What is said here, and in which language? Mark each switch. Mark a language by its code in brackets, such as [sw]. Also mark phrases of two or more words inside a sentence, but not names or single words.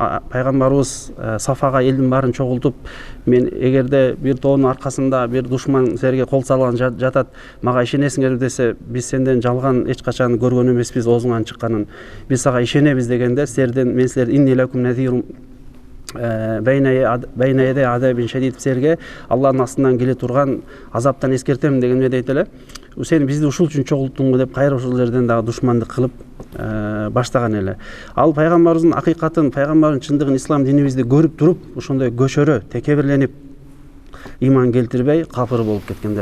[ky] Пайгамбарыбыз Сафага элдин баарын чогултуп, мен эгерде бир тоонун аркасында бир душман силерге кол салган жатат, мага ишенесиңерби десе, биз сенден жалган эч качан көргөн эмеспиз, оозуңан чыкканын. Биз сага ишенебиз дегенде, мен силерден [ar] إني لكم نذير بين يدي عذاب شديد, [ky] силерге Аллахтын астынан келе турган азаптан эскертем деген эмне дейт эле. Сен бизди ушул үчүн чогулттуңбу деп кайра ушул жерден дагы душмандык кылып баштаган эле. Ал пайгамбарыбыздын акыйкатын, пайгамбардын чындыгын, ислам динибизди көрүп туруп, ошондой көшөрө, текебирленип, ыйман келтирбей капыр болуп кеткендер.